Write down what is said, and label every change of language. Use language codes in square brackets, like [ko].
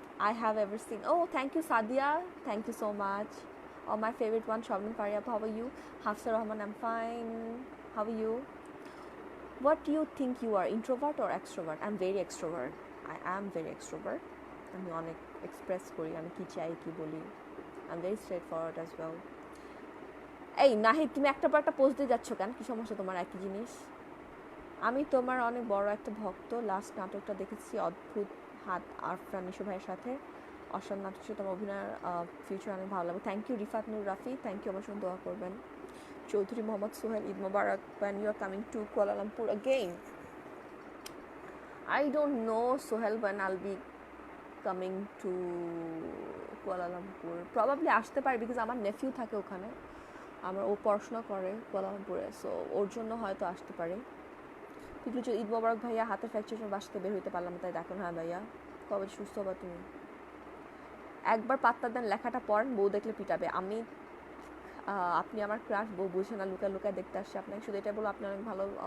[en] I have ever seen. Oh, thank you, Sadia. Thank you so much. Oh, my favorite one, Shabnam Faryab. How are you? Hafsa Rahman, I'm fine. How are you? What do you think you are, introvert or extrovert? I'm very extrovert. I am very extrovert. [bn] আমি অনেক express করি, আমি কি চাই কি বলি। [en] I'm very straightforward as well. [bn] এই নাহিদ, তুমি একটা পর একটা পোস্ট দিয়ে যাচ্ছ কেন? কি সমস্যা তোমার? একই জিনিস। আমি তোমার অনেক বড় একটা ভক্ত। লাস্ট নাটকটা দেখেছি অদ্ভুত, হাত আরফান নিশো ভাইয়ের সাথে, অসাম নাটক ছিল, তোমার অভিনয়ের ফিউচার অনেক ভালো লাগে। [en] thank you [bn] Rifat Nur Rafi, thank you, আমার সঙ্গে দোয়া করবেন। [en] Chowdhury Mohammad Sohel, Eid Mubarak when you are coming to Kuala Lumpur again. I don't know Sohel when I'll be coming to Kuala Lumpur. [bn] Probably আসতে পারি বিকজ আমার নেফিউ থাকে ওখানে, ও পড়াশোনা করে কুয়ালালামপুরে, সো ওর জন্য হয়তো আসতে পারে। কিন্তু ঈদ মোবারক ভাইয়া, হাতের ফ্র্যাকচার জন্য বাসাতে বের হইতে পারলাম, তাই দেখুন। হ্যাঁ ভাইয়া, কবে সুস্থ হবা তুমি? একবার পাত্তা দেন, লেখাটা পড়েন, বউ দেখলে পিটাবে। আপনি আমার ক্রাশ, বউ বুঝে না, লুকায় লুকায় দেখতে আসছে আপনাকে, শুধু এটা বলো আপনি অনেক ভালো।